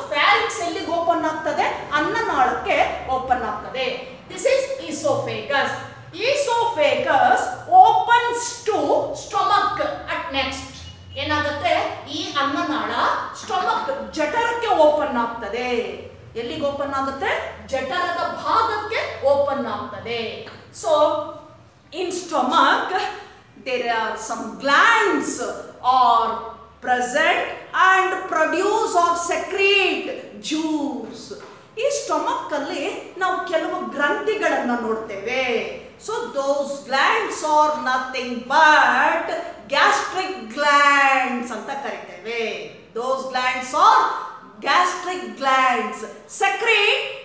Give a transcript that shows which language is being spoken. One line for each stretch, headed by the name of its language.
Kannada: ಫ್ಯಾರಿಂಕ್ಸ್ ಎಲ್ಲಿಗೆ ಓಪನ್ ಆಗ್ತದೆ? ಅನ್ನನಾಳಕ್ಕೆ ಓಪನ್ ಆಗ್ತದೆ.
English: This is oesophagus. Oesophagus opens to stomach at next.
Kannada: ಏನಾಗುತ್ತೆ? ಈ ಅನ್ನನಾಳ ಸ್ಟೊಮಕ್, ಜಠರಕ್ಕೆ ಓಪನ್ ಆಗ್ತದೆ. ಎಲ್ಲಿಗೆ ಓಪನ್ ಆಗುತ್ತೆ? ಜಠರದ ಭಾಗಕ್ಕೆ ಓಪನ್ ಆಗ್ತದೆ.
English: So in stomach there are some glands are present and produce or secrete juice.
Kannada: ಈ ಸ್ಟೊಮಕ್ ಅಲ್ಲಿ ನಾವು ಕೆಲವು ಗ್ರಂಥಿಗಳನ್ನು ನೋಡ್ತೇವೆ.
English: so those glands are nothing but gastric glands
Kannada: ಅಂತ ಕರಿತೇವೆ.
English: Those glands are gastric glands secrete